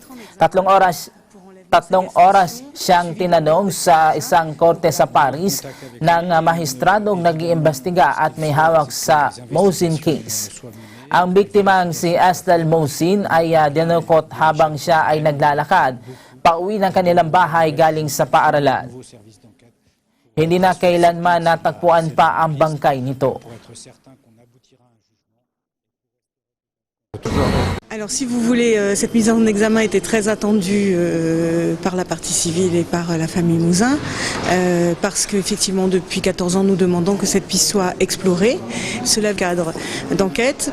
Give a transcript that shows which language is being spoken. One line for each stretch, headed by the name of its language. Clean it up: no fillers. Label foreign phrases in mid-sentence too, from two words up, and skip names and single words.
Filipino: 3 oras siyang tinanong sa isang korte sa Paris ng mahistradong nag-iimbestiga at may hawak sa Moussin case. Ang biktimang si Estelle Moussin ay dinukot habang siya ay naglalakad pauwi ng kanilang bahay galing sa paaralan. Hindi na kailanman natagpuan pa ang bangkay nito.
French: Alors si vous voulez, cette mise en examen était très attendue par la partie civile et par la famille Mouzin, parce qu'effectivement depuis 14 ans nous demandons que cette piste soit explorée. Cela cadre d'enquête.